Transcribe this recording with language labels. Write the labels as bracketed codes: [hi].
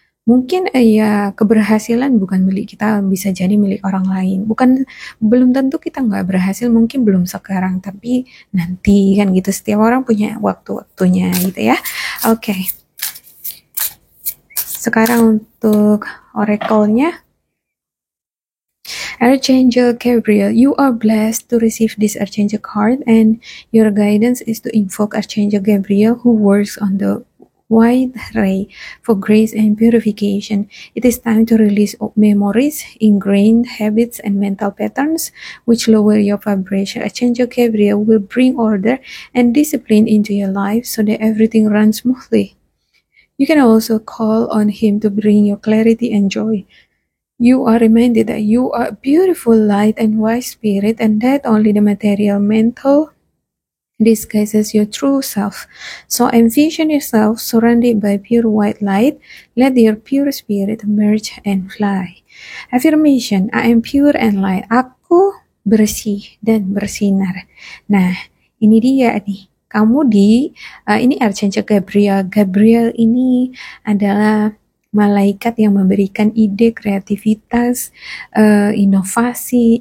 [id] Mungkin ya keberhasilan bukan milik kita, bisa jadi milik orang lain. Belum tentu kita nggak berhasil, mungkin belum sekarang, tapi nanti kan gitu. Setiap orang punya waktu-waktunya gitu ya. Oke. Sekarang untuk oracle-nya. [en] Archangel Gabriel, you are blessed to receive this Archangel card, and your guidance is to invoke Archangel Gabriel, who works on the white ray for grace and purification. It is time to release memories, ingrained habits, and mental patterns which lower your vibration. Archangel Gabriel will bring order and discipline into your life so that everything runs smoothly. You can also call on him to bring you clarity and joy. You are reminded that you are a beautiful light and wise spirit, and that only the material mental disguises your true self. So envision yourself surrounded by pure white light. Let your pure spirit emerge and fly. Affirmation, I am pure and light. [id] Aku bersih dan bersinar. Nah, ini dia nih. Kamu ini Archangel Gabriel. Gabriel ini adalah malaikat yang memberikan ide, kreativitas, inovasi.